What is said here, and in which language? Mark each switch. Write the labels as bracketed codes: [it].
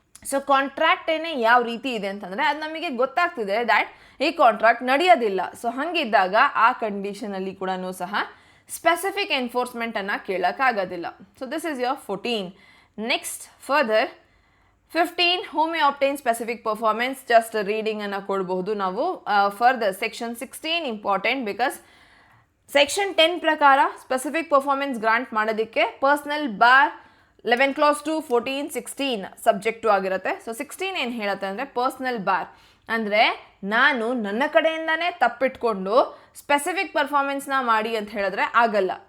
[kn] So contract ಯಾವ ರೀತಿ ಇದೆ ಅಂತಂದರೆ ಅದು ನಮಗೆ ಗೊತ್ತಾಗ್ತಿದೆ ದ್ಯಾಟ್ ಈ ಕಾಂಟ್ರಾಕ್ಟ್ ನಡೆಯೋದಿಲ್ಲ. ಸೊ ಹಾಗಿದ್ದಾಗ ಆ ಕಂಡೀಷನಲ್ಲಿ ಕೂಡ ಸಹ specific ಎನ್ಫೋರ್ಸ್ಮೆಂಟನ್ನು ಕೇಳೋಕ್ಕಾಗೋದಿಲ್ಲ. [en] So this is your 14. Next further 15, who may obtain specific performance, just [kn] ರೀಡಿಂಗನ್ನು ಕೊಡಬಹುದು ನಾವು. Further section 16 important, because section 10 ಪ್ರಕಾರ ಸ್ಪೆಸಿಫಿಕ್ ಪರ್ಫಾರ್ಮೆನ್ಸ್ ಗ್ರಾಂಟ್ ಮಾಡೋದಕ್ಕೆ ಪರ್ಸ್ನಲ್ ಬಾರ್ 11 clause 2, 14, 16 ಸಬ್ಜೆಕ್ಟು ಆಗಿರುತ್ತೆ. ಸೊ 16 ಏನು ಹೇಳುತ್ತೆ ಅಂದರೆ ಪರ್ಸ್ನಲ್ ಬಾರ್ ಅಂದರೆ ನಾನು ನನ್ನ ಕಡೆಯಿಂದನೇ ತಪ್ಪಿಟ್ಕೊಂಡು ಸ್ಪೆಸಿಫಿಕ್ ಪರ್ಫಾರ್ಮೆನ್ಸ್ನ ಮಾಡಿ ಅಂತ ಹೇಳಿದ್ರೆ ಆಗಲ್ಲ.